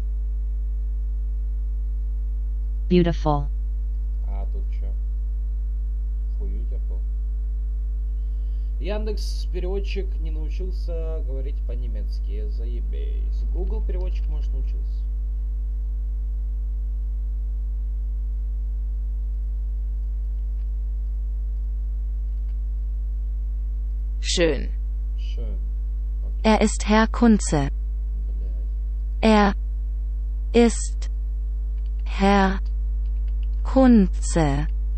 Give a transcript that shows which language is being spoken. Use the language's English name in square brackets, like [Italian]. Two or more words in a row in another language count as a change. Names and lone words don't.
[English] Beautiful. [Russian] А тут что? Хуютипл. Яндекс переводчик не научился говорить по-немецки. Заебись. Google переводчик, может, научился. [German] Schön. Schön. Okay. Er ist Herr Kunze. [Russian] Блядь. [German] Er ist Herr Kunze.